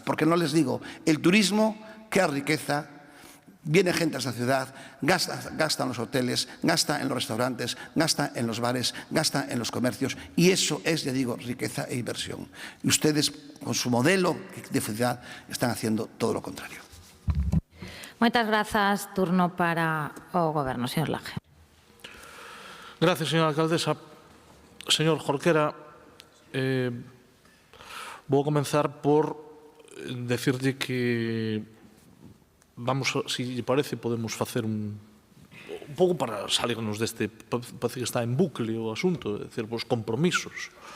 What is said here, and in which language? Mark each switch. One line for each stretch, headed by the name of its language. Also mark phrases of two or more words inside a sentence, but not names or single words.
Spanish: Porque no les digo, el turismo crea riqueza, viene gente a esta ciudad, gasta en los hoteles, gasta en los restaurantes, gasta en los bares, gasta en los comercios y eso es, ya digo, riqueza e inversión. Y ustedes, con su modelo de ciudad, están haciendo todo lo contrario.
Galician: Moitas grazas. Turno para o Goberno, señor Laje.
Spanish: Gracias, señora alcaldesa.
Galician: Señor Jorquera, vou comenzar por decirlle que vamos, si lle parece, podemos facer un pouco para salirnos deste, parece que está en bucle o asunto, é dicir, os compromisos.